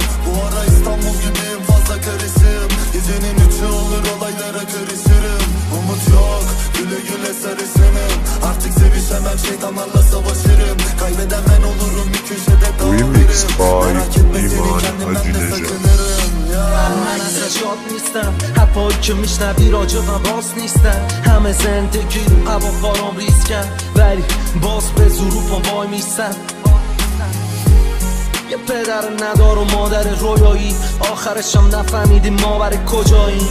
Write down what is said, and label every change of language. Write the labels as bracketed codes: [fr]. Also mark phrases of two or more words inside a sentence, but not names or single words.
[tr] Bu ara İstanbul gibiyim fazla karışım. Gecenin üçü olur olaylara karışırım. Umut yok, güle güle sarışınım. Artık sevişemem şeytanlarla savaşırım. Kaybeden ben olurum bir köşede Remix dağılırım. by Merak etme seni ایمان kendimden حاجی de نژاد. sakınırım. [fa] من ازش شاد نیستم، حرفایی که میشنوی راجع من راست نیستم. همه زندگی رو هواخوارام ریز کرد ولی باز به زور رو پام وای میستم. یه پدر ندار و مادر رویایی آخرشم نفهمیدیم ما برای کجاییم.